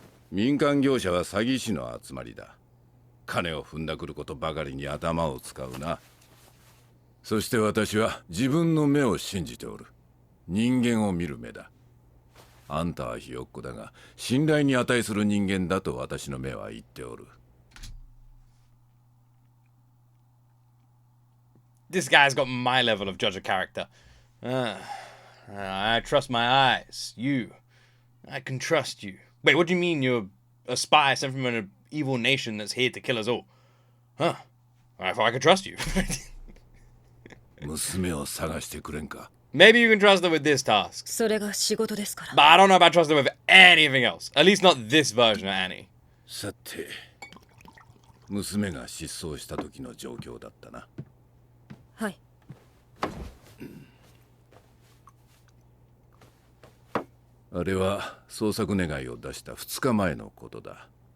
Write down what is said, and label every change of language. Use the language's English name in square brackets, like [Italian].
[Japanese] 民間業者は詐欺師の集まりだ。金を踏んだくることばかりに頭を使うな。そして私は自分の目を信じておる。人間を見る目だ。あんたはひよっこだが信頼に値する人間だと私の目は言っておる。 [English] This guy's got my level of judge of character. I trust my eyes. You. I can trust you. Wait, what do you mean you're a spy sent from an evil nation that's here to kill us all? Huh. I thought I could trust you. [Japanese] 娘を探してくれんか。 [English] Maybe you can trust her with this task. [Japanese] それが仕事ですから。 [English] But I don't know about trusting her with anything else. At least not this version of Annie. [Japanese] さて、娘が失踪した時の状況だったな。はい。あれは捜索願いを出した2日前のことだ。